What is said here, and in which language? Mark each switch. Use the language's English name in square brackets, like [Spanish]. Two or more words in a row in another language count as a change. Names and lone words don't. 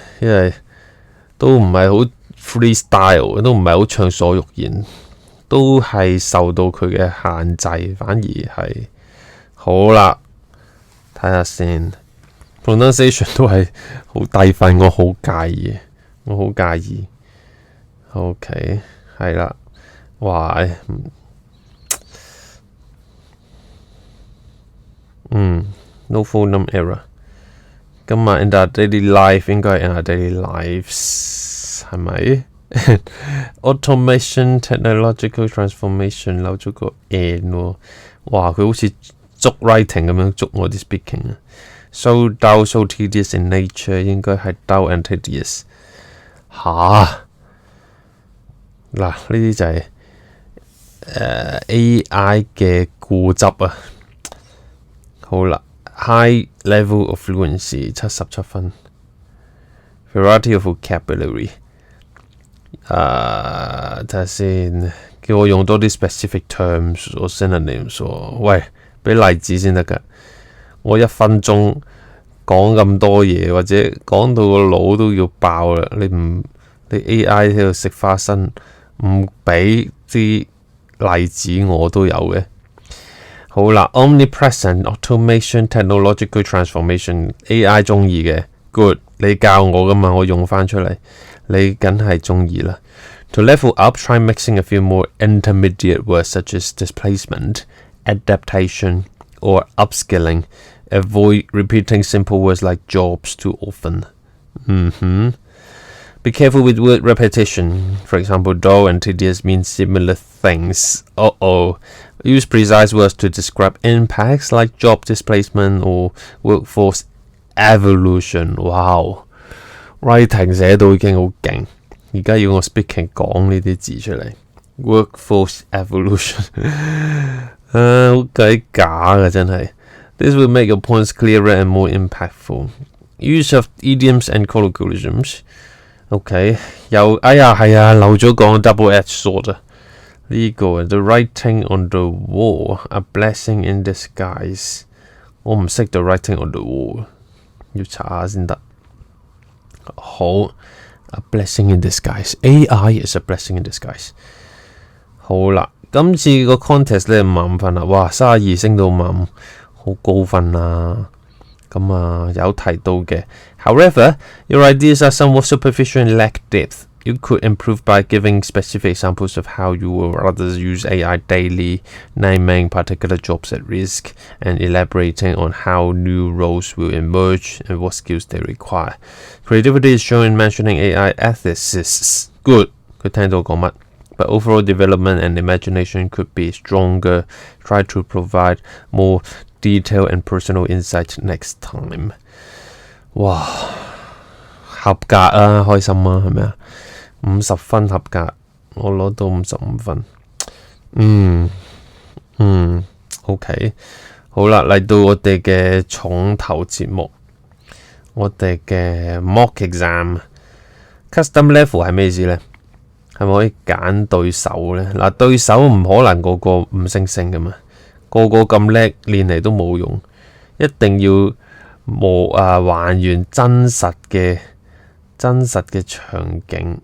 [Cantonese] 因為都唔係好 freestyle， 都唔係好暢所欲言，都係受到佢嘅限制，反而係好啦。睇下先 ，pronunciation 都係好低分，我好介意。OK， 係啦，哇 ， [English] no phoneme error。 [Cantonese] 今日 [English] in our daily life [Cantonese] 應該係 [English] in our daily lives [Cantonese] 係咪 ？ [English] Automation technological transformation [Cantonese] 漏咗個 n 喎，哇！佢好似捉 writing 咁樣捉我啲 speaking 啊。 [English] So dull, so tedious in nature [Cantonese] 應該係 [English] dull and tedious。 [Cantonese] 吓？嗱，呢啲就係AI 嘅固執啊。好啦 ， [English] high level of fluency [Cantonese] 77分 ， [English] variety of vocabulary。 [Cantonese] 睇下先，叫我用多啲 [English] specific terms or synonyms [Cantonese] 喎。喂，俾例子先得㗎。我1分鐘講咁多嘢，或者講到個腦都要爆啦。你 AI 喺度食花生，唔俾啲例子我都有嘅。 [English] 好啦 ，omnipresent automation technological transformation AI [Cantonese] 中意嘅 [English] ，good [Cantonese] 你教我噶嘛，我用翻出嚟，你梗係中意啦。 [English] To level up, try mixing a few more intermediate words such as displacement, adaptation, or upskilling. Avoid repeating simple words like jobs too often. Be careful with word repetition. For example, dull and tedious mean similar things. Use precise words to describe impacts like job displacement or workforce evolution. [Cantonese] Wow! Writing 寫到已經好勁，而家要我 speaking 講呢啲字出嚟。 [English] Workforce evolution [Cantonese] 好鬼假嘅真係。 [English] This will make your points clearer and more impactful. Use of idioms and colloquialisms. [Cantonese] OK， 係啊，漏咗講 [English] double-edged sword [Cantonese] 啊。呢個 [English] The writing on the wall, a blessing in disguise。 [Cantonese] 我唔識 [English] The writing on the wall， [Cantonese] 要查下先得。 [English] 好 ，a blessing in disguise. AI is a blessing in disguise。 [Cantonese] 好啦，今次個 contest 咧55分啦，哇，32升到55，好高分啊！咁啊，有提到嘅。 [English] However, your ideas are somewhat superficial and lack depth. You could improve by giving specific examples of how you or others use AI daily, naming particular jobs at risk, and elaborating on how new roles will emerge and what skills they require. Creativity is shown in mentioning AI ethicists. Good. [Cantonese] 佢聽到講乜？ [English] But overall development and imagination could be stronger. Try to provide more detail and personal insight next time. [Cantonese] 哇，合格啊，開心啊，係咪啊？50分合格，我攞到55分。OK， 好啦，嚟到我哋嘅重頭節目，我哋嘅 [English] mock exam。 Custom level [Cantonese] 係咩意思呢？係咪可以揀對手呢？嗱，對手唔可能個個5星星噶嘛，個個咁叻練嚟都冇用，一定要還原真實嘅場景。